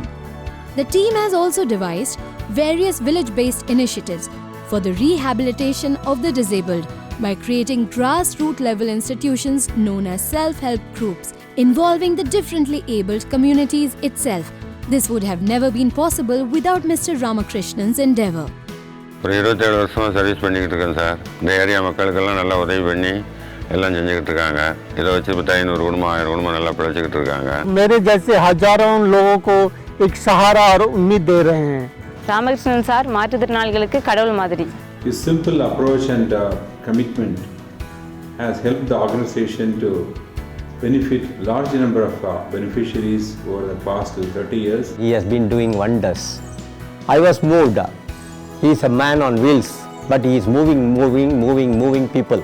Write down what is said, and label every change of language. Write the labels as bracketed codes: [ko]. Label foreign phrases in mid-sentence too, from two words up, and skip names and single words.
[en] The team has also devised various village-based initiatives for the rehabilitation of the disabled by creating grassroots level institutions known as self-help groups involving the differently abled communities itself. This would have never been possible without Mr. Ramakrishnan's endeavor. [ta] ஒரு 27 வருஷமாக சர்வீஸ் பண்ணிக்கிட்டு இருக்கேன் சார். இந்த ஏரியா மக்களுக்கெல்லாம் நல்லா உதவி பண்ணி எல்லாம் செஞ்சுக்கிட்டு இருக்காங்க. இதை வச்சு 500 குடும்பம் 1000 குடும்பம் நல்லா பிழைச்சிக்கிட்டு இருக்காங்க. [hi] मेरे जैसे हजारों लोगों को एक सहारा और उम्मीद दे रहे हैं. [ta] ராமகிருஷ்ணன் சார் மாற்றுத்திறனாளிகளுக்கு கடவுள் மாதிரி. [en] His simple approach and commitment has helped the organization to benefit large number of beneficiaries over the past 30 years. He has been doing wonders. I was moved. He is a man on wheels, but he is moving people.